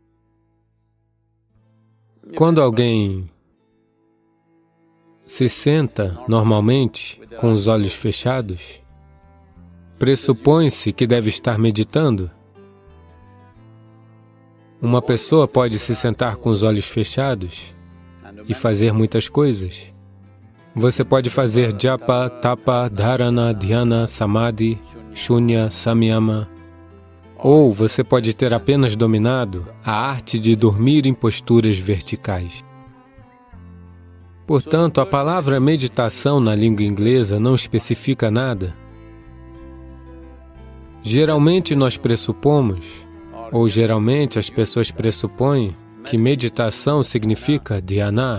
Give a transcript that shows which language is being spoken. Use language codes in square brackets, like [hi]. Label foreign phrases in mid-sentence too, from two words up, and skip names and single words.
[pt] Quando alguém se senta, normalmente, com os olhos fechados, pressupõe-se que deve estar meditando. Uma pessoa pode se sentar com os olhos fechados e fazer muitas coisas. Você pode fazer [sa] japa, tapa, dharana, dhyana, samadhi, shunya, samyama. [pt] Ou você pode ter apenas dominado a arte de dormir em posturas verticais. Portanto, a palavra meditação na língua inglesa não especifica nada. Geralmente nós pressupomos, ou geralmente as pessoas pressupõem, que meditação significa dhyana.